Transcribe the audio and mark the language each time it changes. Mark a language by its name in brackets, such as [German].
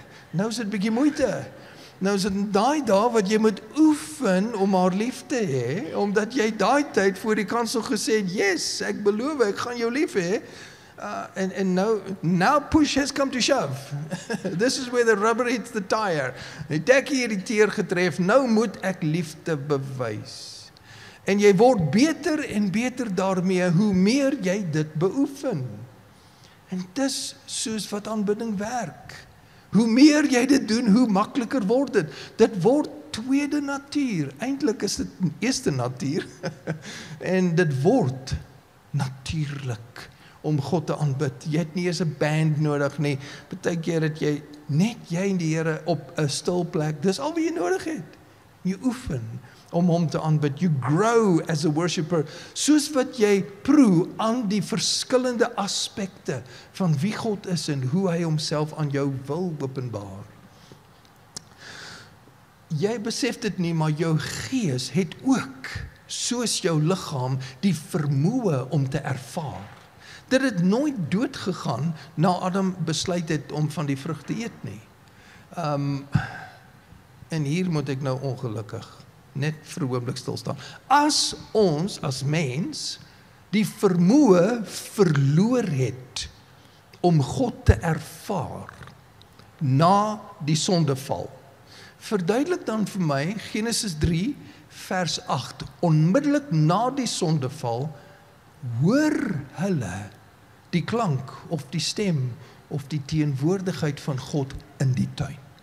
[Afrikaans] Nou is dit 'n bietjie moeite. Nou is dit daai dae wat jy moet oefen om haar lief te hê, omdat jy daai tyd voor die kansel gesê het, yes, ek beloof, ek gaan jou lief hê. [English] And now push has come to shove. This is where the rubber hits the tire. [Afrikaans] Het ek hierdie teer getref, nou moet ek liefde bewys. En jy word beter en beter daarmee, hoe meer jy dit beoefen. En dis soos wat aanbidding werk. Hoe meer jy dit doen, hoe makliker word dit. Dit word tweede natuur. Eintlik is dit eerste natuur. En dit word natuurlik om God te aanbid. Jy het nie eens 'n band nodig nie. Partykeer het jy net jy en die Here op 'n stil plek. Dis al wat jy nodig het. Jy oefen om hom te aanbid. [English] You grow as a worshipper. [Afrikaans] Soos wat jy proe aan die verskillende aspekte van wie God is en hoe hy homself aan jou wil openbaar. Jy besef dit nie, maar jou gees het ook, soos jou liggaam, die vermoë om te ervaar. Dit het nooit dood gegaan na Adam besluit het om van die vrug te eet nie. En hier moet ek nou ongelukkig net vir 'n oomblik stil staan. As ons as mens die vermoë verloor het om God te ervaar na die sondeval, verduidelik dan vir my Genesis 3 vers 8, onmiddellik na die sondeval hoor hulle die klank of die stem of die teenwoordigheid van God in die tuin.